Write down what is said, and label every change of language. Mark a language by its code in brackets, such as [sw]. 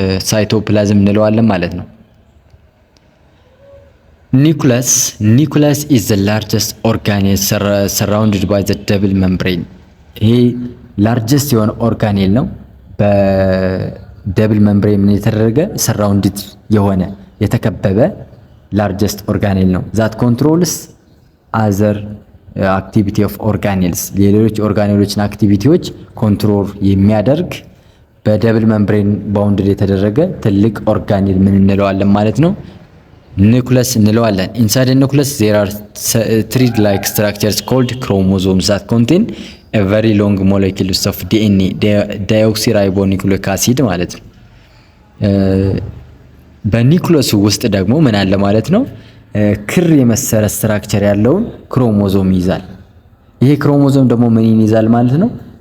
[am] ሳይቶፕላዝም እንለዋለን ማለት ነው። [en] nucleus is the largest organelle surrounded by the double membrane። [am] ይሄ ላርጀስት የሆነ ኦርጋኔል ነው። በደብል መምብሬን የተደረገ ሰራውንድድ የሆነ የተከበበ ላርጀስት ኦርጋኔል ነው። [en] that controls other activity of organelles። [am] የሌሎች ኦርጋኔሎችን አክቲቪቲዎች ኮንትሮል የሚያደርግ በደብል መምብሬን ባውንድድ የተደረገ ትልቅ ኦርጋኔል ምን እንለዋለን ማለት ነው? [en] nucleus [am] እንለዋለን። [en] inside the nucleus there are thread like structures called chromosomes that contain a very long molecules of DNA deoxyribonucleic acid [am] ማለት ነው። በኒኩለሱ ውስጥ ደግሞ ምን አለ ማለት ነው? ክር የመሰለ ስትራክቸር ያለውን ክሮሞዞም ይዛል። ይሄ ክሮሞዞም ደግሞ ምን ይይዛል ማለት ነው?